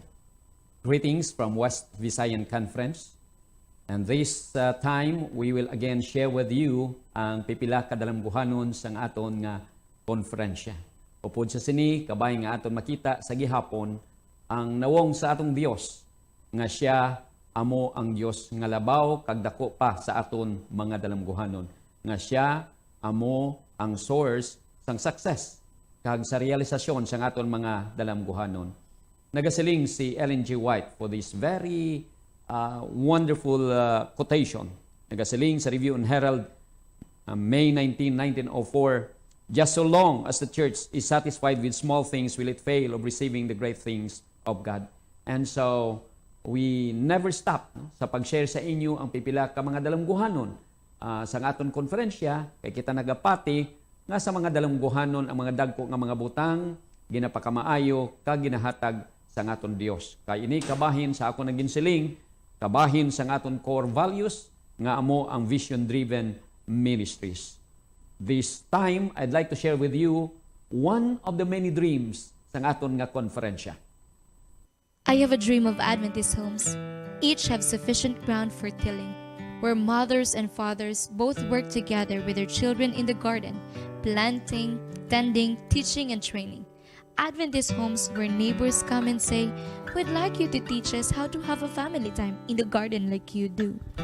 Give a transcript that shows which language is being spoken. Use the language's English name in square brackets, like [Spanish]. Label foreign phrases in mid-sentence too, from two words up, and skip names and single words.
[English] Greetings from West Visayan Conference. And this time, we will again share with you [Hiligaynon] ang pipila kadalamguhanon sang aton nga konferensya. Upod sa sini, kabay nga aton makita sa gihapon ang nawong sa atong Dios nga siya amo ang Dios nga labaw kag dako pa sa aton mga dalamguhanon. Nga siya amo ang source sang success kag sa realisasyon sang aton mga dalamguhanon. Nagasiling si Ellen G. [English] White for this very wonderful quotation. [Hiligaynon] Nagasiling sa [English] Review and Herald, May 19, 1904, "Just so long as the church is satisfied with small things, will it fail of receiving the great things of God." And so, we never stop [Hiligaynon] sa pag-share sa inyo ang pipila ka mga dalamguhanon sa aton konferensya, kay kita nagapati nga sa mga dalamguhanon ang mga dagko nga mga butang, ginapakamaayo, kag ginahatag sa aton Dios. Kay ini kabahin sa ako naginsiling, kabahin sa aton core values nga amo ang [English] vision-driven ministries. This time, I'd like to share with you one of the many dreams [Hiligaynon] sa aton nga konferensya. [English] I have a dream of Adventist homes. Each have sufficient ground for tilling, where mothers and fathers both work together with their children in the garden, planting, tending, teaching, and training. Adventist homes where neighbors come and say, "We'd like you to teach us how to have a family time in the garden like you do."